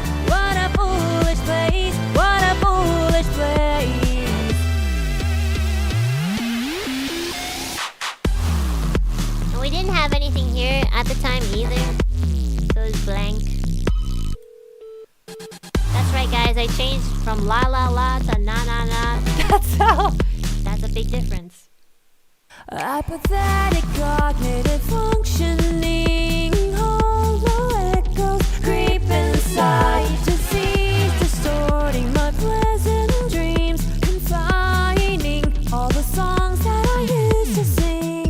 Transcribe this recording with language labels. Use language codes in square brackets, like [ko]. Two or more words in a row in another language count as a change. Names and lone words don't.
[en] What a foolish place, what a foolish place. And we didn't have anything here at the time either, so it was blank. That's right, guys. I changed from la la la to na na na. That's a big difference. Apathetic cognitive functioning, hollow echoes creep inside, disease distorting my pleasant dreams, confining all the songs that I used to sing.